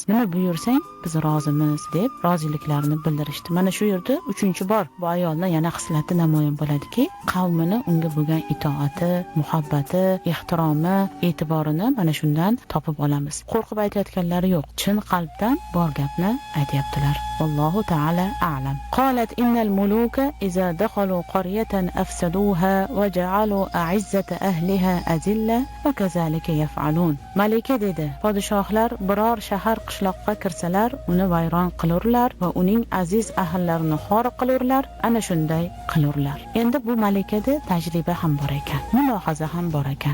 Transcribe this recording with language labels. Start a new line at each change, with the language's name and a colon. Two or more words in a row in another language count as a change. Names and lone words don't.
Uzbek: Nima buyursang biz rozimiz deb roziliklarini bildirishdi. Mana shu yerda 3-bor bu ayolning yana xislati namoyon bo'ladiki, qavmini unga bo'lgan itoati, muhabbati, ehtiromi, e'tiborini mana shundan topib olamiz. Qo'rqib aytayotganlari yo'q. Chin qalbdan bor gapni aytyaptilar.
Arabic: الله تعالى أعلم قالت إن الملوك إذا دخلوا قرية أفسدوها وجعلوا أعزة أهلها أذلة وكذلك يفعلون.
Uzbek: Malika dedi, podshohlar biror shahar qishloqqa kirsalar, uni vayron qilurlar va uning aziz ahlallarini xor qilurlar, ana shunday qilurlar. Endi bu malikada tajriba ham bor ekan, mulohaza ham bor ekan.